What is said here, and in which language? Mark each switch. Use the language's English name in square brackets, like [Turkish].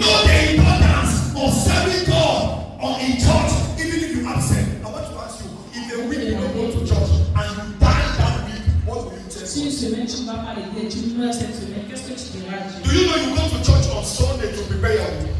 [English] Know the importance of serving God on in church, even if you absent. I want to ask you, if a week you don't go to church and you die that week, what will you tell [French] si une semaine tu ne vas pas à l'église, tu meurs cette semaine, qu'est-ce que tu diras à Dieu? [English] Do you know you go to church on Sunday to prepare your week?